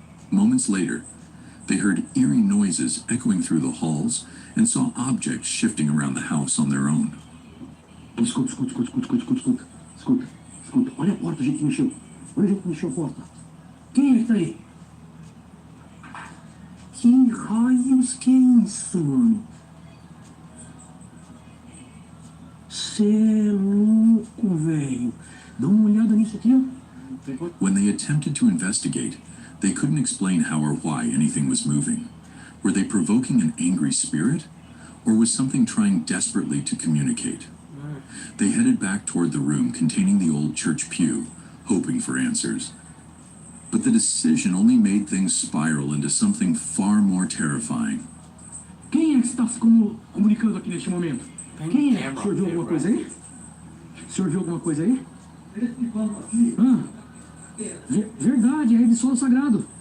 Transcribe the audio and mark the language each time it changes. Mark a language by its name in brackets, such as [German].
[English] Moments later, they heard eerie noises echoing through the halls and saw objects shifting around the house on their own. [Portuguese] Escuta. Olha a porta, o jeito que mexeu. Olha o jeito que mexeu a porta. Quem é que tá aí? Que raios que é isso, mano? Cê é louco, velho. Dá uma olhada nisso aqui, ó. [English] When they attempted to investigate, They couldn't explain how or why anything was moving. Were they provoking an angry spirit? Or was something trying desperately to communicate? They headed back toward the room containing the old church pew, hoping for answers. But the decision only made things spiral into something far more terrifying. [Portuguese] Quem é que está se comunicando aqui neste momento? Quem é? O senhor viu alguma coisa aí? O senhor viu alguma coisa aí? Verdade, é rede solo sagrado.